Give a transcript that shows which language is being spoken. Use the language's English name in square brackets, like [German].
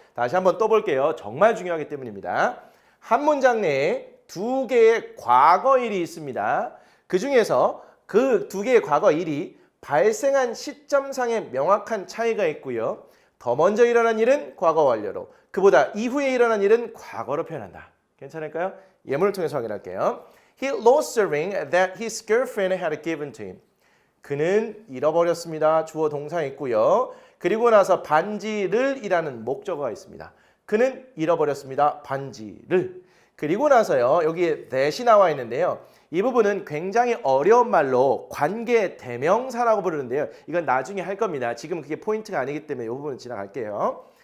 [Korean] 다시 한번 또 볼게요. 정말 중요하기 때문입니다. 한 문장 내에 두 개의 과거일이 있습니다. 그 중에서 그 두 개의 과거일이 발생한 시점상의 명확한 차이가 있고요. 더 먼저 일어난 일은 과거 완료로, 그보다 이후에 일어난 일은 과거로 표현한다. 괜찮을까요? 예문을 통해서 확인할게요. [English] He lost the ring that his girlfriend had given to him. [Korean] 그는 잃어버렸습니다. 주어 동사 있고요. 그리고 나서 반지를 이라는 목적어가 있습니다. 그는 잃어버렸습니다. 반지를. 그리고 나서요. 여기에 that이 나와 있는데요. 이 부분은 굉장히 어려운 말로 관계 대명사라고 부르는데요. 이건 나중에 할 겁니다. 지금 그게 포인트가 아니기 때문에 이 부분은 지나갈게요.